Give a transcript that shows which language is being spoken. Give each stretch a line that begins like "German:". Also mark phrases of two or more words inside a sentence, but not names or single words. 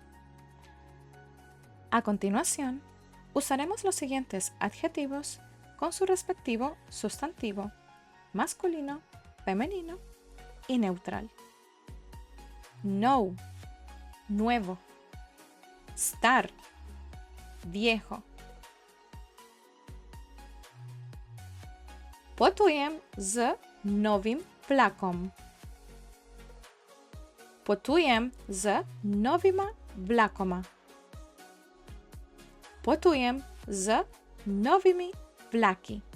Spanish: A continuación, usaremos los siguientes adjetivos con su respectivo sustantivo masculino, femenino y neutral.
Slovenian: No, nuevo. Star, viejo. Potujem z novim vlakom. Potujem z novima vlakoma. Potujem z novimi vlaki.